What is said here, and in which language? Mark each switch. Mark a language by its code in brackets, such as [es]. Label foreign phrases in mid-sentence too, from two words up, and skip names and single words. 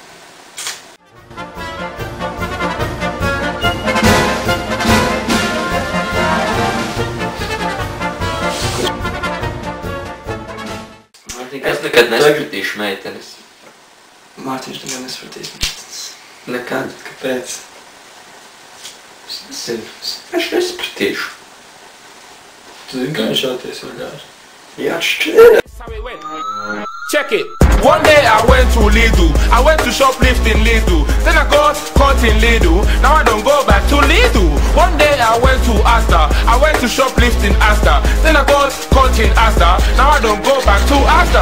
[lv] Es nekad nespratīšu meitenes. Mārtiņš nekad nespratīs meitenes. Nekad. Kāpēc? Es nezinu. Es nespratīšu. Tu zini, kā viņš jāties vienkārši? Jā, šķiet. [en] Check it. One day I went to Lidl. I went to shoplift in Lidl. Then I got caught in Lidl. Now I don't go back to Lidl. One day I went to Asda. I went to shoplift in Asda. Then I got caught in Asda. Now I don't go back to Asda.